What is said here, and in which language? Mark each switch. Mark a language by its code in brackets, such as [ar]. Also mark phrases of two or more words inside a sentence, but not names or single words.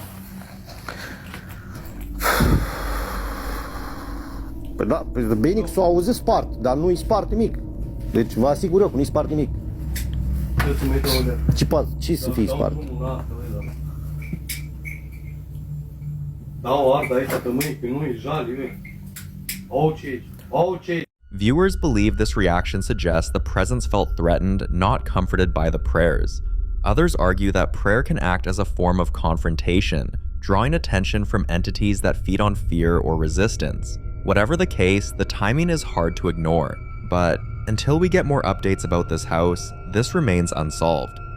[ro] Păi da, bine că s-o auzit spart, dar nu-i spart nimic. Deci vă asigur eu că nu-i spart nimic. Ce să fie spart? Dau arda aici că mâine, că nu-i jali, măi. Ok. [en] Viewers believe this reaction suggests the presence felt threatened, not comforted by the prayers. Others argue that prayer can act as a form of confrontation, drawing attention from entities that feed on fear or resistance. Whatever the case, the timing is hard to ignore, but until we get more updates about this house, this remains unsolved.